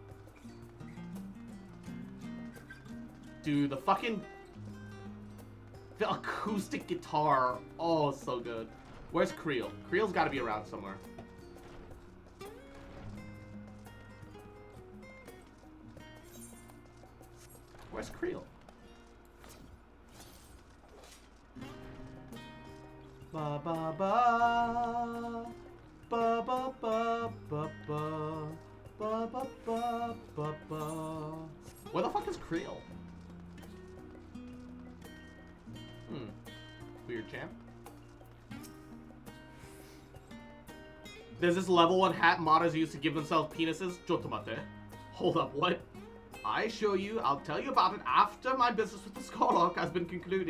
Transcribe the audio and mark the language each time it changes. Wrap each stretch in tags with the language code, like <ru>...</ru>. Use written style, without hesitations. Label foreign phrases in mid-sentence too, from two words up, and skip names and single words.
<en>Dude, the acoustic guitar. Oh, so good. Where's Creel? Creel's gotta be around somewhere. Where's Creel? Ba ba ba ba ba ba ba ba ba ba ba ba ba. Where the fuck is Creel? Weird champ. There's this level 1 hat modders use to give themselves penises. Jotomate. Hold up, what? I assure you, I'll tell you about it after my business with the Scholark has been concluded.</en>